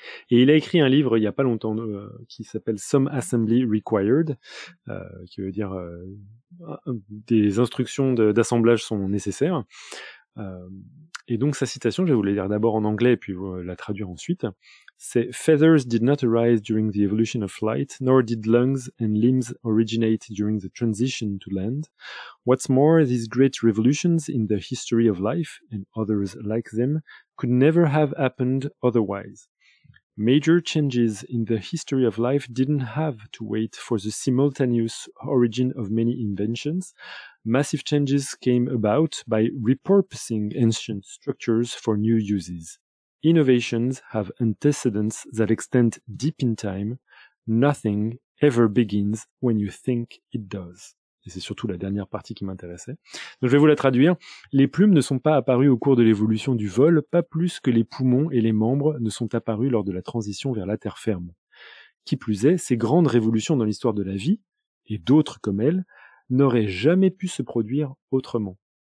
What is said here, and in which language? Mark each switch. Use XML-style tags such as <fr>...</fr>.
<fr>Et il a écrit un livre il n'y a pas longtemps qui s'appelle Some Assembly Required, qui veut dire des instructions d'assemblage sont nécessaires. Et donc sa citation, je vais vous la lire d'abord en anglais et puis la traduire ensuite. C'est</fr> <en>Feathers did not arise during the evolution of flight, nor did lungs and limbs originate during the transition to land. What's more, these great revolutions in the history of life, and others like them, could never have happened otherwise. Major changes in the history of life didn't have to wait for the simultaneous origin of many inventions. Massive changes came about by repurposing ancient structures for new uses. Innovations have antecedents that extend deep in time. Nothing ever begins when you think it does.</en> <fr>Et c'est surtout la dernière partie qui m'intéressait. Donc je vais vous la traduire. Les plumes ne sont pas apparues au cours de l'évolution du vol, pas plus que les poumons et les membres ne sont apparus lors de la transition vers la terre ferme. Qui plus est, ces grandes révolutions dans l'histoire de la vie, et d'autres comme elles, n'auraient jamais pu se produire autrement.</fr>